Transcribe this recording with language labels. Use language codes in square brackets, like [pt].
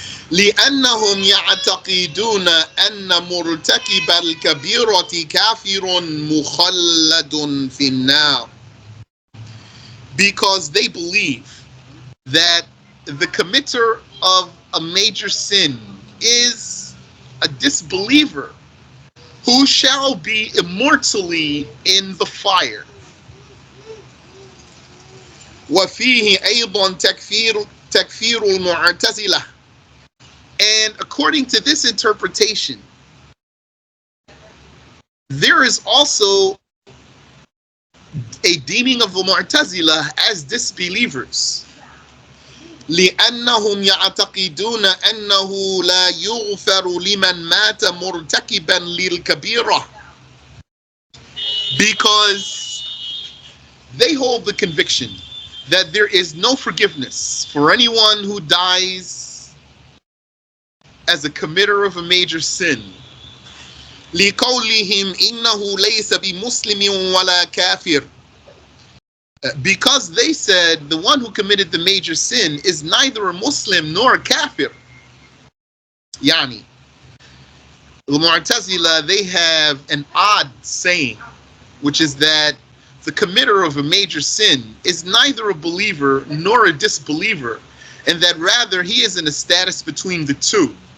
[ar] لأنهم يعتقدون أن مرتكب الكبيرة كافر مخلد في النار. [en] Because they believe that the committer of a major sin is a disbeliever who shall be immortally in the fire. [ar] وفيه أيضا تكفير المعتزلة. [en] And according to this interpretation, there is also a deeming of the Mu'tazila as disbelievers. [ar] لأنهم يعتقدون أنه لا يغفر لمن مات مرتكبا للكبيرة. [en] Because they hold the conviction that there is no forgiveness for anyone who dies as a committer of a major sin. [ar] لقولهم إنه ليس بمسلم ولا كافر. [en] Because they said the one who committed the major sin is neither a Muslim nor a kafir. Yani, the Mu'tazila, they have an odd saying, which is that the committer of a major sin is neither a believer nor a disbeliever, and that rather he is in a status between the two.